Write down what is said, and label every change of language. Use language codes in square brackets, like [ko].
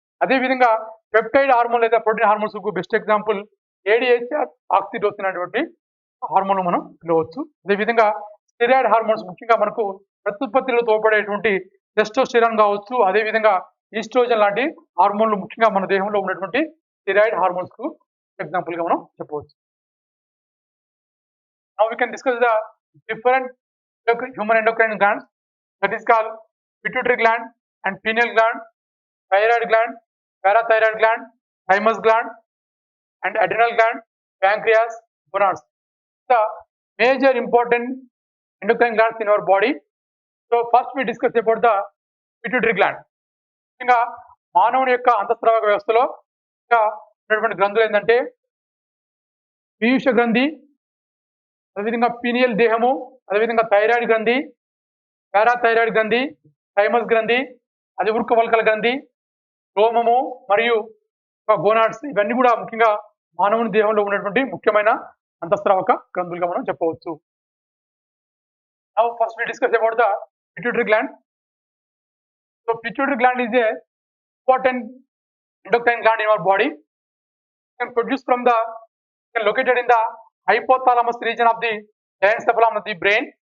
[te] అదేవిధంగా peptide hormone లేదా protein hormones కు బెస్ట్ ఎగ్జాంపుల్ ఏడిహెచ్ఆర్, ఆక్సిటోసిన్ అనేటువంటి హార్మోన్లు మనం పిలవచ్చు. అదేవిధంగా స్టెరాయిడ్ హార్మోన్స్ ముఖ్యంగా మనకు ప్రత్యుత్పత్తిలో తోడ్పడేటువంటి టెస్టోస్టెరాన్ కావచ్చు, అదేవిధంగా ఈస్ట్రోజన్ లాంటి హార్మోన్లు ముఖ్యంగా మన దేహంలో ఉన్నటువంటి స్టెరాయిడ్ హార్మోన్స్ కు ఎగ్జాంపుల్ గా మనం చెప్పవచ్చు. [en] Now we can discuss the different human endocrine glands, that is called pituitary gland and pineal gland, thyroid gland, parathyroid gland, thymus gland and adrenal gland, pancreas, gonads. The major important endocrine glands in our body. So first we discuss about the pituitary gland. [te] ఇంకా మానవుని యొక్క అంతఃస్రావక వ్యవస్థలో ఇంకా ఉన్నటువంటి గ్రంథులు ఏంటంటే పీయూష గ్రంథి, అదేవిధంగా పీనియల్ దేహము, అదేవిధంగా థైరాయిడ్ గ్రంథి, పారాథైరాయిడ్ గ్రంథి, థైమస్ గ్రంథి, అది వృక్కవల్కల గ్రంథి, రోమము మరియు గోనాడ్స్, ఇవన్నీ కూడా ముఖ్యంగా మానవుని దేహంలో ఉన్నటువంటి ముఖ్యమైన అంతఃస్రావక గ్రంథులుగా మనం చెప్పవచ్చు. [en] Now first we discuss about the pituitary gland. So pituitary gland is a important endocrine gland in our body. It can produce from the located in the hypothalamus region of the diencephalon of the brain.